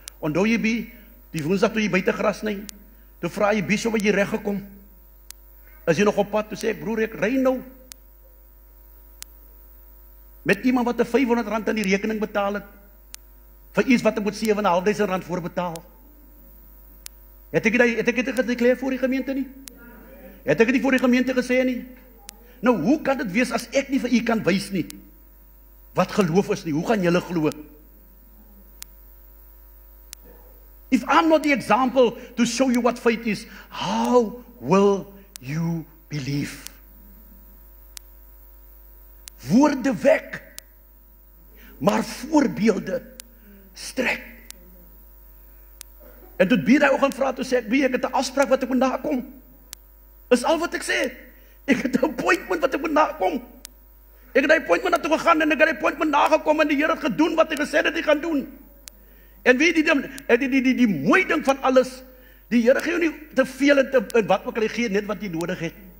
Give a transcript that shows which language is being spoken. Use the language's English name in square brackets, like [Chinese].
[Afrikaans] Onthou jy die woensdag toe jy buite gras sny, toe vra jy so wat jy reg gekom. As jy nog op pad, toe sê ek, broer, ek ry nou met iemand wat 'n R500 aan die rekening betaal het, vir iets wat ek moet R7.500 voorbetaal. Het ek dit gedekleer voor die gemeente nie? Het ek dit nie voor die gemeente gesê nie? Nou, hoe kan dit wees as ek nie vir u kan wys nie, wat geloof is nie? Hoe gaan julle glo? [English] If I'm not the example to show you what faith is, how will you believe? [Afrikaans] Woorde wek, maar voorbeelde strek. En toe Bie daai oggend vra, toe sê ek, ek het 'n afspraak wat ek moet nakom. Is al wat ek sê. Ek het 'n appointment wat ek moet nakom. Ek het die appointment naartoe gegaan en ek het die appointment nagekom en die Here het gedoen wat hy gesê het hy gaan doen. En weet jy, die mooi ding van alles, die Here gee jou nie te veel en wat ook al hy gee, net wat jy nodig het.